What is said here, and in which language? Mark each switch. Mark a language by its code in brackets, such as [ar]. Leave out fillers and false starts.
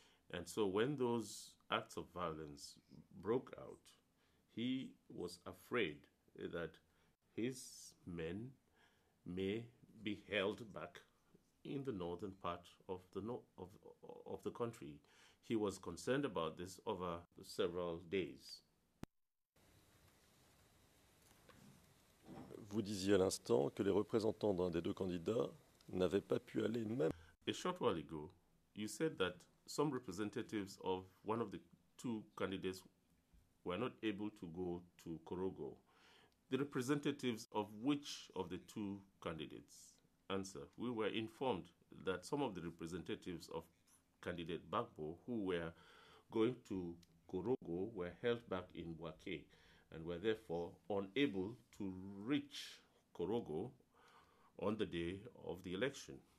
[en] And so when those acts of violence broke out, he was afraid that his men may be held back in the northern part of the country. He was concerned about this over several days. [fr] Vous disiez à l'instant que les représentants d'un des deux candidats n'avaient pas pu aller même. [en] A short while ago, you said that some representatives of one of the two candidates were not able to go to Korogo. The representatives of which of the two candidates? Answer, we were informed that some of the representatives of candidate Gbagbo who were going to Korogo were held back in Bouake and were therefore unable to reach Korogo on the day of the election.